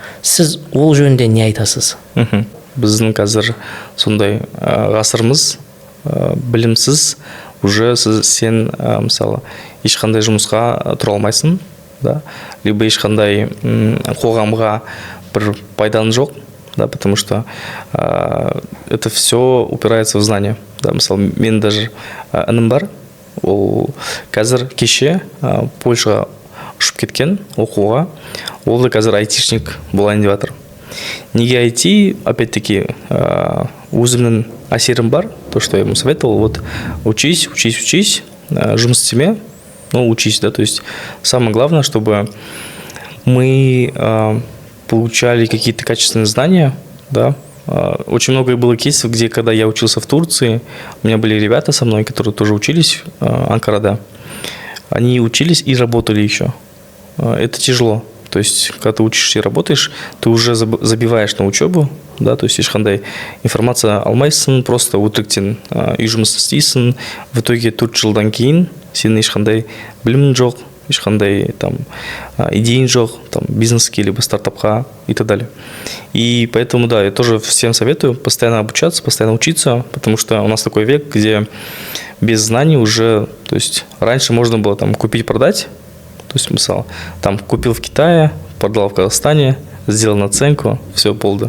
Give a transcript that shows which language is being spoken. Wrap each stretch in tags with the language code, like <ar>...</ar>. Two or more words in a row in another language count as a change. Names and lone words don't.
<kk>Сіз ол жөнінде не айтасыз? Біздің қазір сондай ғасырымыз, білімсіз, уже сен мысалы ешқандай жұмысқа тұра алмайсың, да? Либо ешқандай қоғамға бір пайдаң жоқ, да,</kk> <ru>потому что это все упирается в знание.</ru> <kk>Да, мысалы, мен даже інім бар, ол қазір кеше Польшаға ұшып кеткен оқуға, ол да қазір айтишник болайын деп жатыр. Неге IT? Опять-таки, өзімнің әсерім бар,</kk> <ru>то, что я ему советовал, вот учись,</ru> <kk>жұмыс істеме,</kk> <ru>ну, учись, да, то есть самое главное, чтобы мы получали какие-то качественные знания, да. Очень много было кейсов, где, когда я учился в Турции, у меня были ребята со мной, которые тоже учились, Анкарада, они учились и работали еще. Это тяжело. То есть, когда ты учишься и работаешь, ты уже забиваешь на учебу, да, то есть,</ru> <kk>ешқандай информация алмайсың, просто өтіріктен үй жұмыс істейсің,</kk> <ru>в итоге</ru> <kk>4 жылдан кейін сенің ешқандай білімің жоқ, ешқандай там идеяң жоқ, там бизнеске либо стартапқа</kk> <ru>и так далее. И поэтому, да, я тоже всем советую постоянно обучаться, постоянно учиться, потому что у нас такой век, где без знаний уже, то есть, раньше можно было там купить-продать. То есть, мысалы, там купил в Китае, продал в Казахстане, сделал наценку, все, полда.</ru>